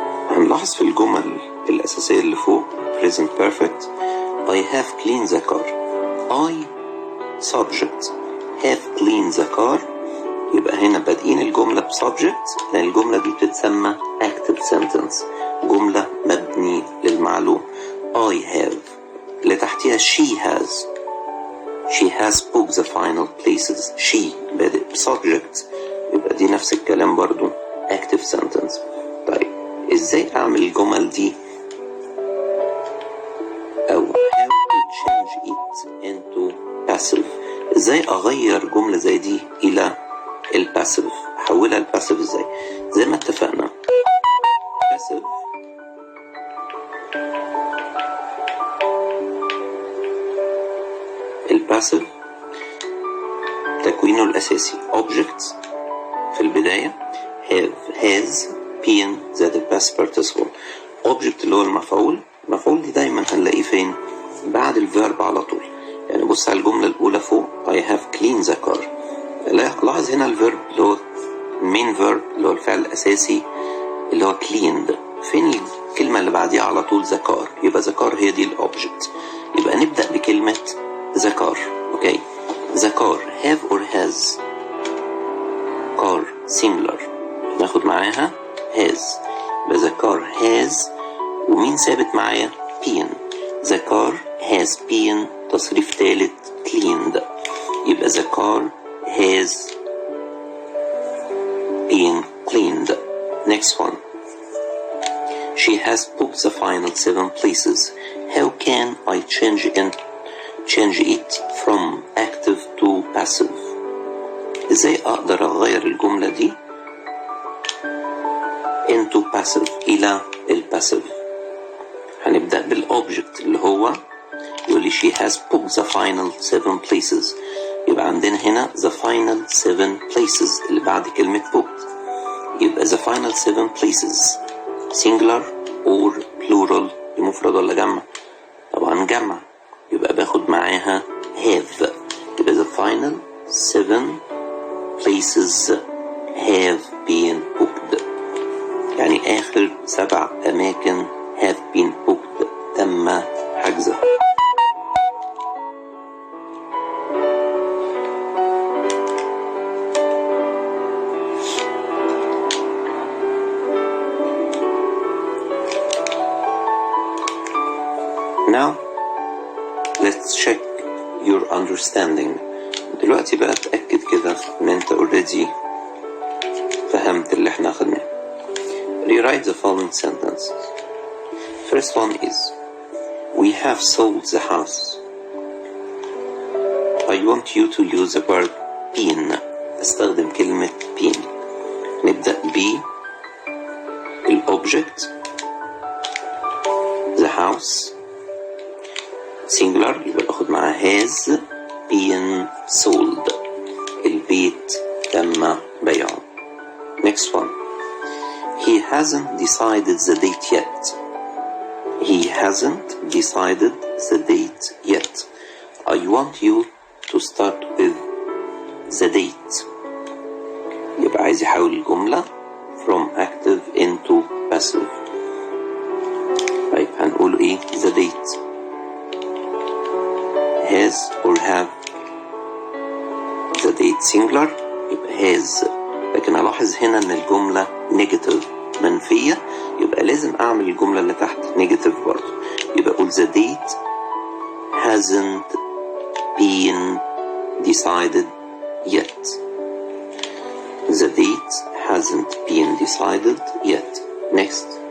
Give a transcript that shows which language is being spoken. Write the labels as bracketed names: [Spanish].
[Arabic] هنلاحظ في الجمل الأساسية اللي فوق [English] present perfect I have cleaned the car. I subject have cleaned the car. [Arabic] يبقى هنا بادئين الجملة بsubject لأن الجملة دي بتتسمى active sentence. جملة مبني للمعلوم. [English] I have [Arabic] اللي تحتها [English] she has. She has booked the final places. [Arabic] She بادئ بsubject يبقى دي نفس الكلام برضو active sentence. طيب ازاي اعمل الجمل دي او [English] how to change it into passive؟ [Arabic] ازاي اغير جملة زي دي الى الباسيف؟ احولها الباسيف ازاي؟ زي ما اتفقنا passive الباسيف تكوينه الاساسي objects في البداية have has been ذات الباست participle. object اللي هو المفعول. المفعول دي دايما هنلاقيه فين؟ بعد الفيرب على طول. يعني بص على الجملة الأولى فوق [English] I have cleaned the car. [Arabic] لاحظ هنا الفيرب اللي هو main verb اللي هو الفعل الأساسي اللي هو cleaned. فين الكلمة اللي بعديها على طول؟ the car. يبقى the car هي دي الأوبجكت. يبقى نبدأ بكلمة the car. [English] Okay. the car have or has. car singular ناخد معاها has. [Arabic] يبقى [English] the car has [Arabic] ومين ثابت معايا؟ been. [English] the car has been [Arabic] تصريف ثالث [English] cleaned. يبقى the car has been cleaned. Next one. She has booked the final 7 places. How can I change change it from active to passive. [Arabic] ازاي اقدر اغير الجملة دي into passive الى الباسيف؟ هنبدأ بالobject اللي هو يقول لي [English] she has booked the final 7 places. [Arabic] يبقى عندنا هنا the final 7 places اللي بعد كلمة booked. يبقى the final 7 places [English] singular or plural، [Arabic] مفرد ولا جمع؟ طبعا جمع، يبقى باخد معاها have. يبقى [English] the final 7 places have been booked، [Arabic] يعني آخر 7 أماكن [English] have been booked [Arabic] تم حجزها. [English] Now let's check your understanding. [Arabic] دلوقتي بقى اتأكد كده ان انت already فهمت اللي احنا اخدناه. [English] Rewrite the following sentences. First one is we have sold the house. I want you to use the verb been. [Arabic] استخدم كلمة been. نبدأ ب الobject the house singular، يبقى باخد معاه [English] has been sold. [Arabic] البيت تم بيعه. Next one. [English] He hasn't decided the date yet. He hasn't decided the date yet. I want you to start with the date. [Arabic] يبقى عايز يحول الجملة from active into passive. طيب هنقول ايه the date؟ has or have؟ the date singular يبقى has، لكن ألاحظ هنا إن الجملة negative منفية، يبقى لازم أعمل الجملة اللي تحت negative برضه. يبقى أقول [English] the date hasn't been decided yet. The date hasn't been decided yet. Next.